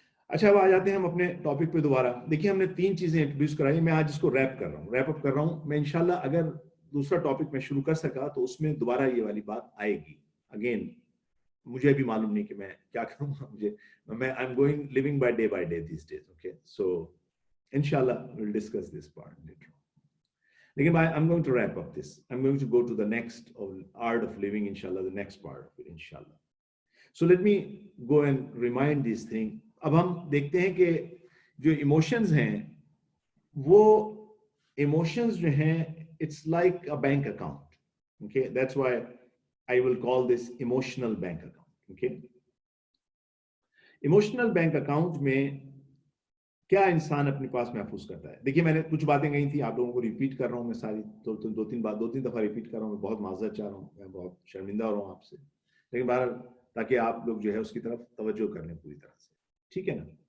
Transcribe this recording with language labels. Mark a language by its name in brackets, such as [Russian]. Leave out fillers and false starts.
[Urdu] اچھا, اب آ جاتے ہیں ہم اپنے ٹاپک پہ دوبارہ. دیکھیے ہم نے 3 چیزیں انٹروڈیوس کرائی, میں آج اس کو ریپ اپ کر رہا ہوں. میں انشاءاللہ اگر دوسرا ٹاپک میں شروع کر سکا تو اس میں دوبارہ یہ والی بات آئے گی. اگین مجھے بھی معلوم نہیں کہ میں کیا کروں گا, میں [English] I am going living by day these days. Okay, so انشاءاللہ we'll discuss this part later on. لیکن I'm going to wrap up this. I'm going to go to the next of art of living, inshallah, the next part of it, inshallah. So let me go and remind these things. [Urdu] اب ہم دیکھتے ہیں کہ جو emotions ہیں وہ emotions جو ہیں [English] it's like a bank account. Okay, that's why I will call this emotional bank account. [Urdu] Okay, emotional bank account میں کیا انسان اپنے پاس محفوظ کرتا ہے. دیکھیے میں نے کچھ باتیں کہی تھی, آپ لوگوں کو ریپیٹ کر رہا ہوں, میں ساری دو تین دفعہ ریپیٹ کر رہا ہوں. میں بہت معذرت چاہ رہا ہوں, میں بہت شرمندہ ہو رہا ہوں آپ سے, لیکن بہرحال تاکہ آپ لوگ جو ہے اس کی طرف توجہ کر لیں پوری طرح سے. ٹھیک ہے نا.